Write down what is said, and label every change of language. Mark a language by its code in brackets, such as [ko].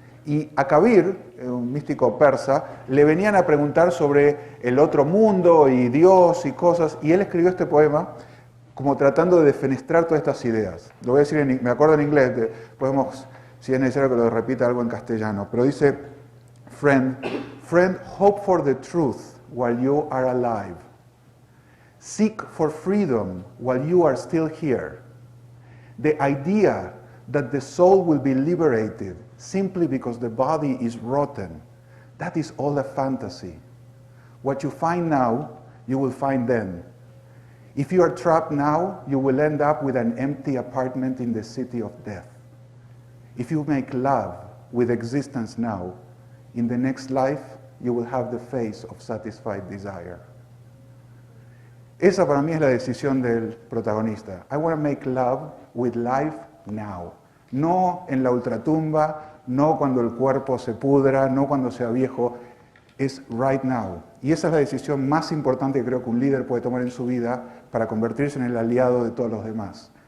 [es] Y a Kabir, un místico persa, le venían a preguntar sobre el otro mundo y Dios y cosas, y él escribió este poema como tratando de defenestrar todas estas ideas. Lo voy a decir, me acuerdo en inglés, podemos, si es necesario que lo repita algo en castellano, pero dice, [en] friend, hope for the truth while you are alive. Seek for freedom while you are still here. The idea that the soul will be liberated simply because the body is rotten, that is all a fantasy. What you find now, you will find then. If you are trapped now, you will end up with an empty apartment in the city of death. If you make love with existence now, in the next life, you will have the face of satisfied desire. [es] Esa para mí es la decisión del protagonista. [en] I want to make love with life now. [es] No en la ultratumba, no cuando el cuerpo se pudra, no cuando sea viejo, es [en] right now. [es] Y esa es la decisión más importante que creo que un líder puede tomar en su vida para convertirse en el aliado de todos los demás.